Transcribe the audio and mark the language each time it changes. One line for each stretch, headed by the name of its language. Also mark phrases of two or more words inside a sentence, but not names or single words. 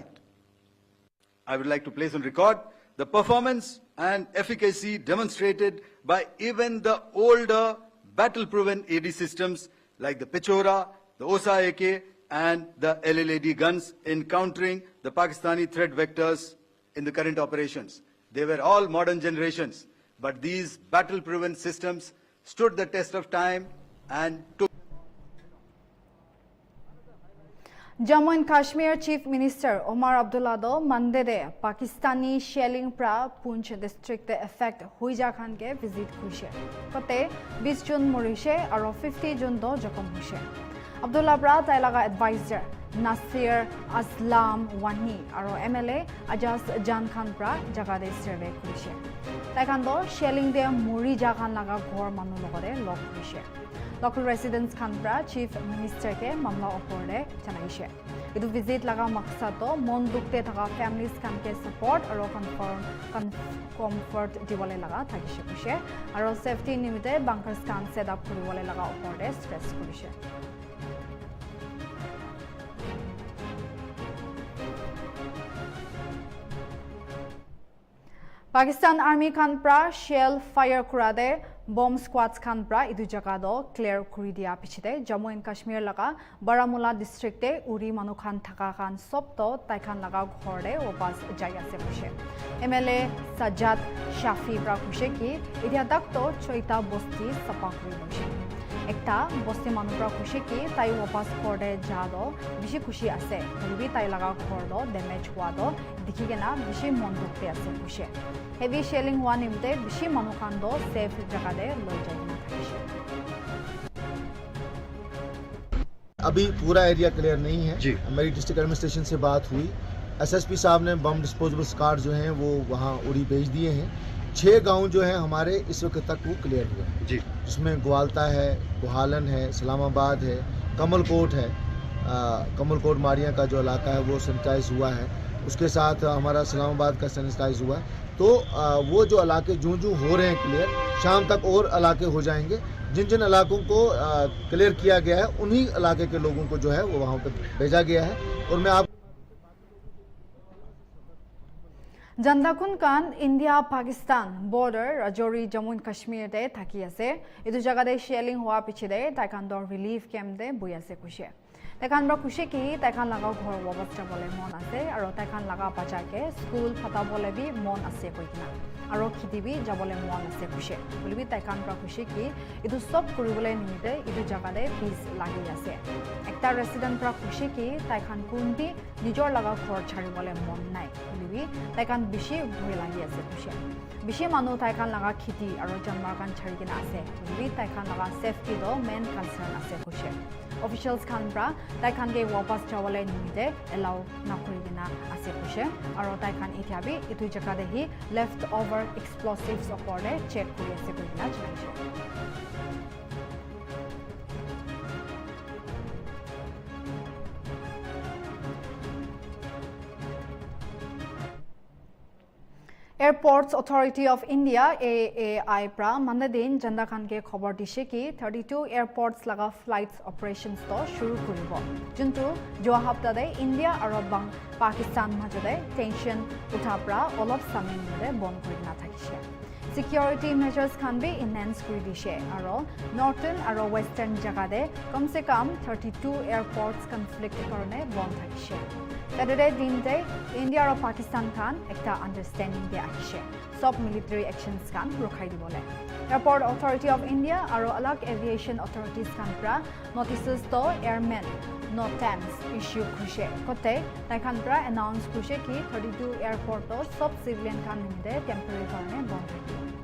English: I would like to place on record the performance and efficacy demonstrated by even the older battle-proven AD systems like the Pechora, the OSA AK, and the LLAD guns in countering the Pakistani threat vectors in the current operations. They were all modern generations, but these battle-proven systems stood the test of time and took.
Naga Pidgin: Jammu and Kashmir Chief Minister Omar Abdullah do Monday de
English: Pakistani shelling
Naga Pidgin: pra Poonch district effect huija khan ke visit kuise. Kote 20 June morise aro 50 June do jakom huise. Abdullah pra tailaga advisor Nasir Aslam Wani aro MLA Ajaz Jan Khan pra jaga de survey kuise. Tai khan do shelling de mori ja khan laga ghor manu logore log kuise.
English: Local residents
Naga Pidgin: Khanpra
English: Chief Minister
Naga Pidgin: ke mamla oporde janaise. Idu visit laga maksad to mon dukte thaka families kan ke support aro comfort diwale laga thakise kuse aro safety nimite bunkers kan
English: set up
Naga Pidgin: kuriwale laga oporde stress kurise. Pakistan Army Khanpra
English: shell fire
Naga Pidgin: kurade
English: bomb squads
Naga Pidgin: Khanpra idu jaga do clear kuri dia pichite Jammu and Kashmir laga Baramulla district te uri manu khan thaka khan sob to tai khan laga ghor de opas jaya se kushe. MLA Sajjad Shafi pra kushe ki idia dak to choita bosti sapa kuri kushe. ekta bosti manu pra khushi ki tai wapas korde ja do bishi khushi ase hobi tai laga ghor do damage hua do dikhigena bishi mon dukte ase khushi
English: heavy shelling
Naga Pidgin: hua nimte bishi manu khan do safe jaga de loi jaina thakishe
Hindi: अभी पूरा एरिया क्लियर नहीं है जी। मेरी
English: district administration
Hindi: से बात हुई, एसएसपी साहब ने
English: bomb disposable card
Hindi: जो हैं वो वहाँ उड़ी भेज दिए हैं। 6 गांव जो हैं हमारे इस वक्त तक वो क्लियर हुए हैं जी, जिसमें ग्वालता है, गुहालन है, इस्लामाबाद है, कमलकोट है। कमलकोट मारिया का जो इलाका है वो सैनिटाइज हुआ है, उसके साथ हमारा इस्लामाबाद का सैनिटाइज हुआ है। तो वो जो इलाके जूं हो रहे हैं क्लियर, शाम तक और इलाके हो जाएंगे। जिन जिन इलाकों को क्लियर किया गया है उन्हीं इलाके के लोगों को जो है वो वहाँ पर भेजा गया है। और मैं आप
Naga Pidgin: Jandakun kan India Pakistan border Rajouri Jammu and Kashmir de thaki ase etu jaga de shelling hua piche de taikan dor
English: relief camp
Naga Pidgin: de bui ase kushe taikan bra kushe ki taikan laga ghor wabas jabole mon ase aro taikan laga bacha ke school phata bole bi mon ase koikina aro khiti bi jabole mon ase kushe bolibi taikan bra kushe ki etu sob kuribole nimite etu jaga de peace lagi ase ekta resident bra kushe ki taikan kunbi nijor laga ghor chharibole mon nai bolibi taikan bishi bhui lagi ase kushe bishi manu taikan laga khiti aro janmar kan chharigina ase bolibi taikan laga safety do
English: main concern
Naga Pidgin: ase kushe officials khan pra taikan ge wapas jawale nimite allow na kurigina ase kushe aro taikan etiabi etu jaga de hi
English: left over explosives
Naga Pidgin: opore check kuri ase kurigina chhaise Airports Authority of India AAI pra mandadin janda khan ke khobor dishe ki 32 airports laga
English: flights operations
Naga Pidgin: to shuru koribo juntu jo hafta de India aro Pakistan majode tension utha pra olop samin de bon korina thakishe
English: security measures
Naga Pidgin: khan be enhance kori dishe aro northern aro western jaga de kam se kam 32 airports conflict karone bon thakishe Saturday dinte India aro Pakistan khan ekta understanding de ahishe sob
English: military actions
Naga Pidgin: khan rokhai dibole Airport Authority of India aro alag aviation authorities khan pra
English: notices to airmen NOTAMs
Naga Pidgin: issue kushe kote tai khan pra announce kushe ki 32 airport to sob civilian khan nimde temporary karone bon thakibo